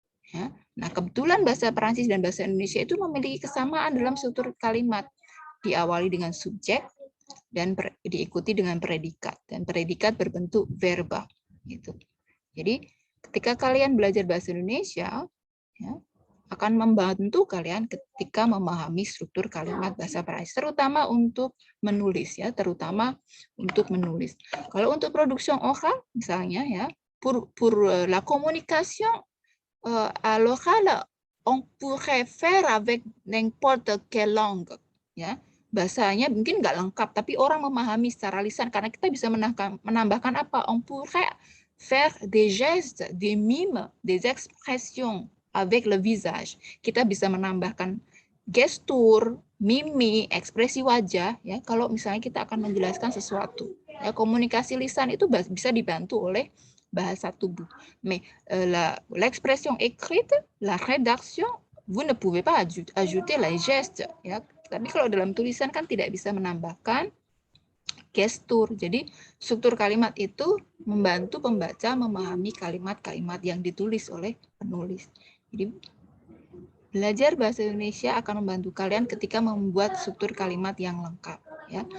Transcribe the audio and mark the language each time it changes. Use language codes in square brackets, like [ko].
[id] Ya. Nah, kebetulan bahasa Perancis dan bahasa Indonesia itu memiliki kesamaan dalam struktur kalimat, diawali dengan subjek dan diikuti dengan predikat, dan predikat berbentuk verba gitu. Jadi ketika kalian belajar bahasa Indonesia ya, akan membantu kalian ketika memahami struktur kalimat bahasa Perancis, terutama untuk menulis ya, terutama untuk menulis. Kalau untuk production oral misalnya ya, [fr] pour la communication à l'oral on pourrait faire avec n'importe quelle langue ya. [id] Bahasanya mungkin nggak lengkap, tapi orang memahami secara lisan karena kita bisa menambahkan apa? [fr] On pourrait faire des gestes, des mimes, des expressions avec le visage. [id] Kita bisa menambahkan gestur, mimik, ekspresi wajah ya kalau misalnya kita akan menjelaskan sesuatu. Ya, komunikasi lisan itu bisa dibantu oleh bahasa tubuh. [fr] Mais l'expression écrite, la rédaction, vous ne pouvez pas ajouter les gestes ya. [id] Tapi kalau dalam tulisan kan tidak bisa menambahkan gestur. Jadi struktur kalimat itu membantu pembaca memahami kalimat-kalimat yang ditulis oleh penulis. Jadi belajar bahasa Indonesia akan membantu kalian ketika membuat struktur kalimat yang lengkap. Ya.